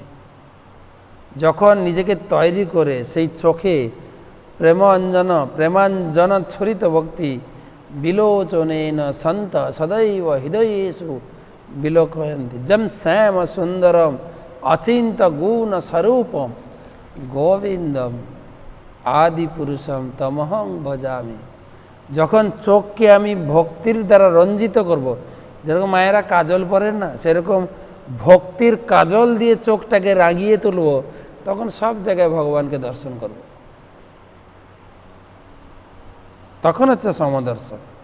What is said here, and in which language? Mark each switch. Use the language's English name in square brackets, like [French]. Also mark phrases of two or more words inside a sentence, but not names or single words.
[Bangla] যখন নিজেকে তৈরি করে সেই চোখে [Sanskrit] প্রেমাঞ্জন ছরিত ভক্তি বিলোচনেন সন্ত সদৈব হৃদয়েষু বিলোকয়ন্তি যম শ্যাম সুন্দরম অচিন্ত গুণ স্বরূপম গোবিন্দম আদি পুরুষম তমহং ভজামি। [Bangla] যখন চোখকে আমি ভক্তির দ্বারা রঞ্জিত করব, যেরকম মায়েরা কাজল পরেন না, সেরকম ভক্তির কাজল দিয়ে চোখটাকে রাগিয়ে তুলব, তখন সব জায়গায় ভগবানকে দর্শন করব। তখন হচ্ছে সমদর্শন।